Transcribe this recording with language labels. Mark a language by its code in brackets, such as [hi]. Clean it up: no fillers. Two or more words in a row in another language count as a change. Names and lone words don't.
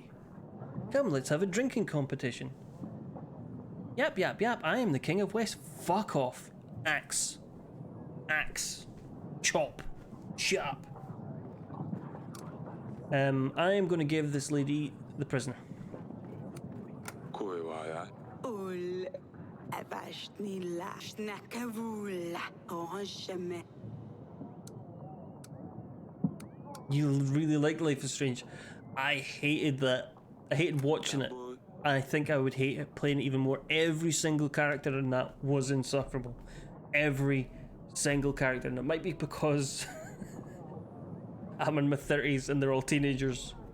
[en] Come, let's have a drinking competition. Yap, yap, yap, I am the king of West. Fuck off. Axe. Axe. Chop. Shut up. I am going to give this lady the prisoner. Ul avashni lashna kavula oshame. You really like Life is Strange. I hated that. I hated watching it. I think I would hate it playing it even more. Every single character in that was insufferable. Every single character. And it might be because I'm in my 30s and they're all teenagers.